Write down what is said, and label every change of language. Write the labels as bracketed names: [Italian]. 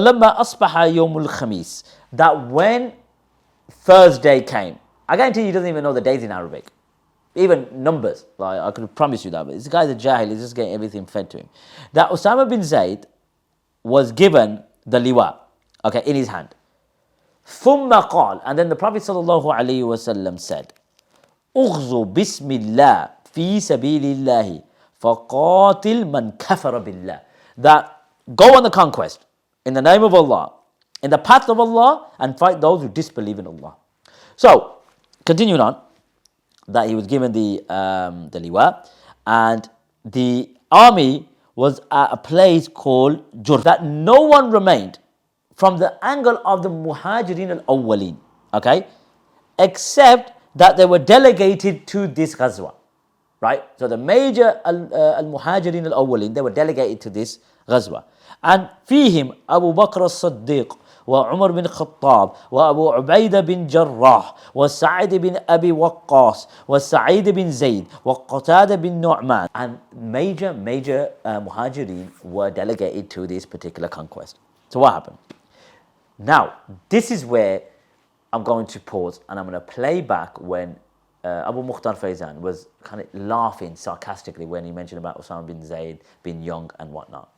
[Arabic] فَلَمَّا أَصْبَحَ يَوْمُ الْخَمِيسِ, [English] that when Thursday came, I guarantee you he doesn't even know the days in Arabic. Even numbers, like I could promise you that. But this guy's a jahil, he's just getting everything fed to him. That Usamah bin Zaid was given the liwa, okay, in his hand. [Arabic] ثُمَّ قال, [English] and then the Prophet ﷺ said, [Arabic] اغزو بسم الله في سبيل الله فقاتل من كفر بالله. [English] That go on the conquest in the name of Allah, in the path of Allah, and fight those who disbelieve in Allah. So, continuing on, that he was given the liwa, and the army was at a place called Jurf, that no one remained from the angle of the Muhajirin al-Awwalin, okay, except that they were delegated to this ghazwa, right? So the major al-Muhajirin al-Awwalin, they were delegated to this ghazwa. [Arabic] And فيهم Abu Bakr al-Siddiq, وعمر بن الخطاب وأبو عبيدة بن جراح وسعيد بن أبي وقاص وسعيد بن زيد وقتادة بن نعمان. [English] And major Muhajirin were delegated to this particular conquest. So what happened? Now, this is where I'm going to pause and I'm going to play back when Abu Mukhtar Faizan was kind of laughing sarcastically when he mentioned about Usama bin Zaid being young and whatnot.